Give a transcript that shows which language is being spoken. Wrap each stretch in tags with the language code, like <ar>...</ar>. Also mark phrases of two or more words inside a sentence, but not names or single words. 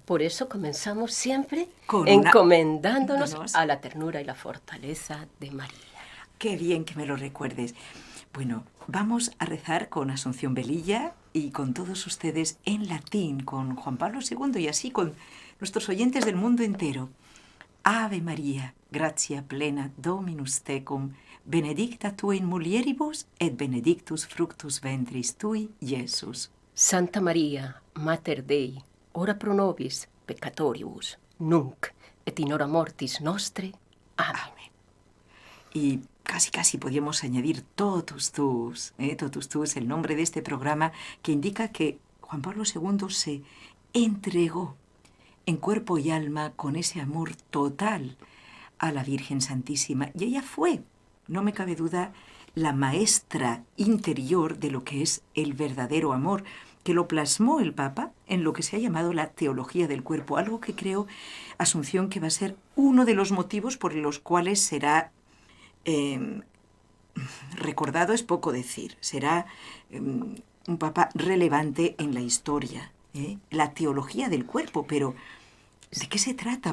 <es>Por eso comenzamos siempre encomendándonos a la ternura y la fortaleza de María. Qué bien que me lo recuerdes. Bueno, vamos a rezar con Asunción Velilla y con todos ustedes en latín, con Juan Pablo II y así con nuestros oyentes del mundo entero.</es> <la>Ave María, gratia plena, Dominus tecum, benedicta tu in mulieribus, et benedictus fructus ventris tui, Iesus. Santa María, Mater Dei, ora pro nobis peccatoribus, nunc et in hora mortis nostre. Amén. Amén.</la> <es>Y casi podríamos añadir</es> <la>totus tuus,</la> <es>el nombre de este programa que indica que Juan Pablo II se entregó en cuerpo y alma con ese amor total a la Virgen Santísima. Y ella fue, no me cabe duda, la maestra interior de lo que es el verdadero amor, que lo plasmó el Papa en lo que se ha llamado la teología del cuerpo, algo que creo, Asunción, que va a ser uno de los motivos por los cuales será recordado, es poco decir, será un Papa relevante en la historia, la teología del cuerpo, pero ¿de qué se trata?</es>